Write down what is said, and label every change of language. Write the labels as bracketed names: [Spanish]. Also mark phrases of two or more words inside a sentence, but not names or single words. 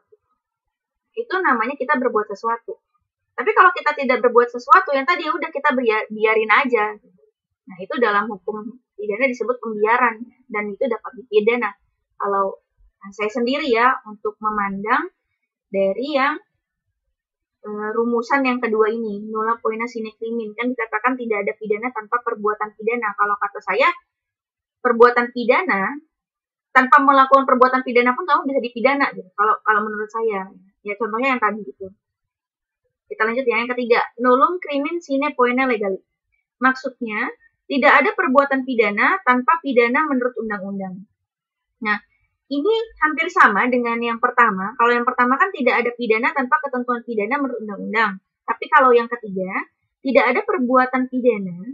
[Indonesian] Itu namanya kita berbuat sesuatu. Tapi kalau kita tidak berbuat sesuatu, yang tadi udah kita biarin aja. Nah, itu dalam hukum pidana disebut pembiaran, dan itu dapat dipidana. Kalau saya sendiri ya, untuk memandang dari yang rumusan yang kedua ini, [Latin] nulla poena sine crimin, [Indonesian] kan dikatakan tidak ada pidana tanpa perbuatan pidana. Kalau kata saya, perbuatan pidana tanpa melakukan perbuatan pidana pun kamu bisa dipidana gitu. Kalau menurut saya, ya contohnya yang tadi gitu. Kita lanjut ya, yang ketiga, [Latin] nullum crimin sine poena legali. [Indonesian] Maksudnya, tidak ada perbuatan pidana tanpa pidana menurut undang-undang. Nah, ini hampir sama dengan yang pertama. Kalau yang pertama kan tidak ada pidana tanpa ketentuan pidana menurut undang-undang. Tapi kalau yang ketiga, tidak ada perbuatan pidana.